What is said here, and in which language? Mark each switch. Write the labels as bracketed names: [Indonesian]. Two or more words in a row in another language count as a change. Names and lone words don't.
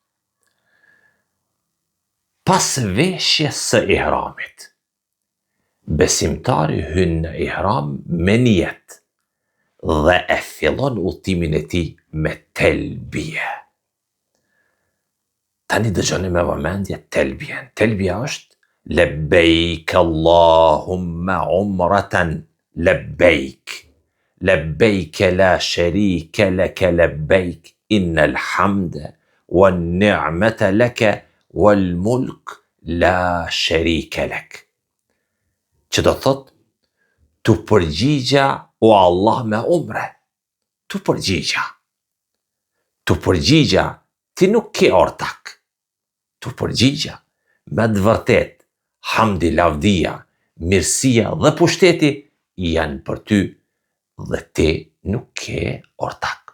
[Albanian] Pas veshjes së ihramit, besimtari hyn në ihram me nijet dhe e fillon udhtimin e tij me telbie. Tani dëgjoni me vëmendje telbien. Telbia është [Arabic] لبيك اللهم عمرة لبيك لبيك لا شريك لك لبيك إن الحمد والنعمة لك والملك لا شريك لك. [Albanian] Që do thot, tu përgjigja o Allah me umre. Tu përgjigja. Tu përgjigja, ti nuk ke ortak. Tu përgjigja, me të vërtet, hamdi, lavdia, mirësia dhe pushteti janë për ty dhe ti nuk ke ortak.